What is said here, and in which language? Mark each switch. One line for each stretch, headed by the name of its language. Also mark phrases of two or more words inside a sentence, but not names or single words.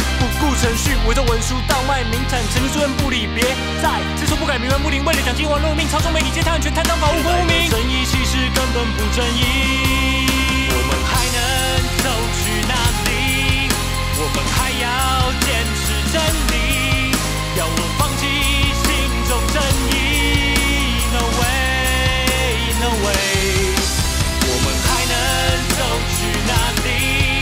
Chinese: 不顾程序，伪造文书，倒卖名产，陈情书院不理，别再知错不改，冥顽不灵，为了奖金玩弄命，操纵媒体，借贪权，贪赃法务，不明。正义其实根本不正义。我们还能走去哪里？我们还要坚持真理，要我放弃心中正义 ？
English: No way, no way。
Chinese: 我们还能走去哪里？